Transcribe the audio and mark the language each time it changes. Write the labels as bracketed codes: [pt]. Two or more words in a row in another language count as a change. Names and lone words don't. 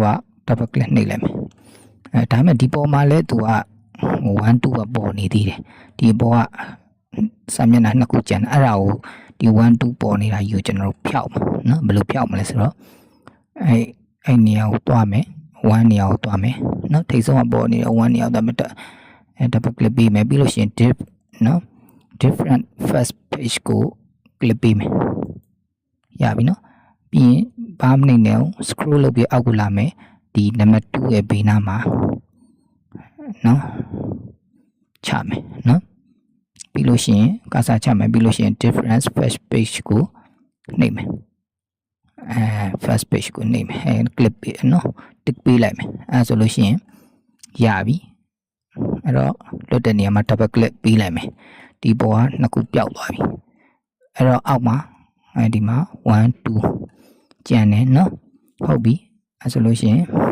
[my] က [en] double click [my] နှိပ်လိုက်မယ်ဒါပေမဲ့ဒီပေါ်မှာလဲသူက1 2ကပေါ်နေသေးတယ်ဒီပေါ်ကစာမျက်နှာနှစ်ခုကျန်အဲ့ဒါကိုဒီ1 2ပေါ်နေတာယူကျွန်တော်တို့ဖြောက်မှာနော်ဘယ်လိုဖြောက်မလဲဆိုတော့အဲ့နေရာကိုတွားမယ်1နေရာကိုတွားမယ်နော်ထိပ်ဆုံးကပေါ်နေတဲ့1နေရာကိုတွားမယ်double click ပေးမယ်ပြီးလို့ရှိရင် [en] different first page [my] ကို click ပေးမယ် ရပြီနော်ပြီးရင်ဘာမှမနေနဲ့ scroll လုပ်ပြီးအောက်ကိုလာမယ်ဒီနံပါတ်2ရဲ့ဘေးနားမှာနော်ချမယ် နော်ပြီးလို့ရှိရင်ကာစာချမယ်ပြီးလို့ရှိရင် [en] difference first page [my] ကိုနှိပ်မယ် [en] first page [my] ကိုနှိပ်မယ်click ပေးနော် tick ပေးလိုက်မယ်ဆိုလို့ရှိရင်ရပြီအဲ့တော့လွတ်တဲ့နေရာမှာ [en] double click [my] ပေးလိုက်မယ်ဒီပေါ်ကနှစ်ခုပျောက်သွားပြီအဲ့တော့အောက်မှာဒီမှာ1 2ကျန်တယ်နော်ဟုတ်ပြီအဲ့ဆိုလို့ရှိရင်